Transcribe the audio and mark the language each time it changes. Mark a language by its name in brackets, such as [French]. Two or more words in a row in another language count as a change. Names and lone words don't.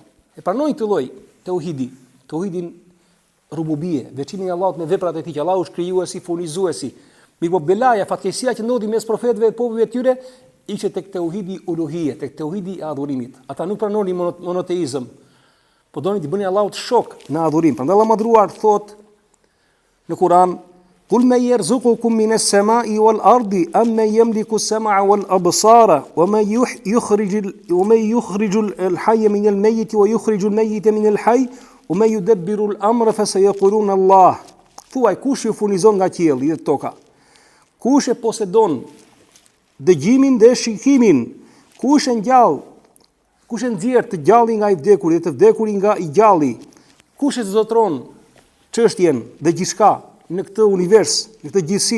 [Albanian] E pranojnë këtë lloj tauhidin rububie, veçimin e Allahut me veprat e tij, që Allahu është krijuesi, furnizuesi. Mirpo belaja, fatkeqësia që ndodhi mes profetëve dhe popujve të tyre ishte tek tauhidi uluhie, tek tauhidi i adhurimit. Ata nuk pranonin monoteizëm, po donin të bënin Allahut shok në adhurim. Prandaj Allah madhruar thot në Kur'an: [Arabic] "قل من يرزقكم من السماء والأرض أم من يملك السمع والأبصار ومن يخرج الحي من الميت ويخرج الميت من الحي ومن يدبر الأمر فسيقولون الله." [Albanian] Thuaj, kush ju furnizon nga qielli dhe toka? Kush e posedon dëgjimin dhe shikimin? Kush e ngjall? Kush e nxjerr të gjalli nga i vdekur dhe të vdekuri nga i gjalli? Kush e zotron çështjen dhe gjithçka në këtë univers, në këtë gjithësi?